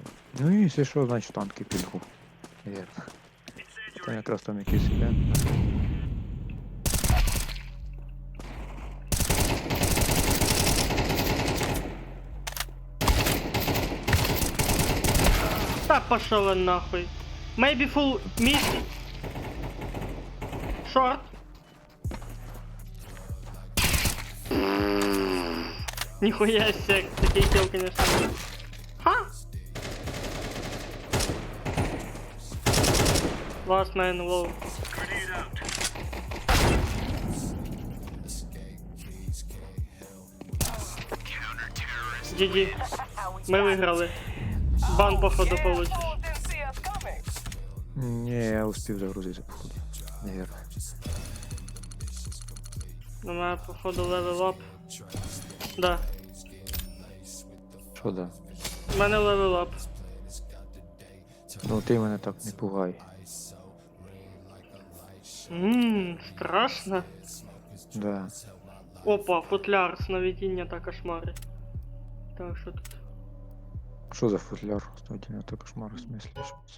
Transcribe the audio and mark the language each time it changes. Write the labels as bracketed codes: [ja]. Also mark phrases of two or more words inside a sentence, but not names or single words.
[uk] Ну і якщо що, значить танки підгу. Вірно. Це якраз там якийсь івент. [ru] Та пошел он нахуй. [en] Maybe full mid. Short. [ru] Нихуя себе, такие килл, конечно. Ха! [en] Last man low. GG. [ru] Мы выиграли. Бан походу получишь. [uk] Ні, я успів загрузити, походу. Невірно. [ru] У меня походу [en] level up. [ru] Да. [uk] Що да? У мене [en] level up. [uk] Ну ти мене так не пугай. Страшно. [ru] Да. [uk] Опа, футляр, сновидіння та кошмари. Так, що тут? Що за футляр? Студія, то кошмар, в смислі, що це?